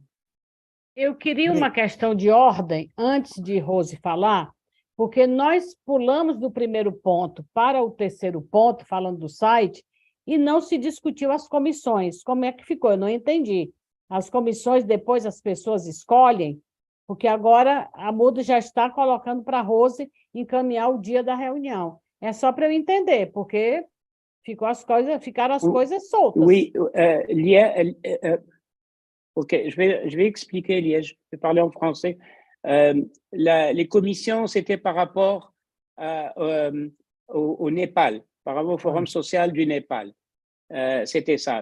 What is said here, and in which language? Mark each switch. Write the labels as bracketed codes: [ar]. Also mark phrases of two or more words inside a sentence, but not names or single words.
[pt] Eu queria uma questão de ordem, antes de Rose falar, porque nós pulamos do primeiro ponto para o terceiro ponto, falando do site, e não se discutiu as comissões. Como é que ficou? Eu não entendi. As comissões, depois as pessoas escolhem, porque agora a Muda já está colocando para a Rose encaminhar o dia da reunião. É só para eu entender, porque ficaram as coisas soltas. [fr] Oui, ok, je vais expliquer, Liège. Je vais parler en français. Les commissions, c'était par rapport au Népal, par rapport au Forum social du Népal. C'était ça.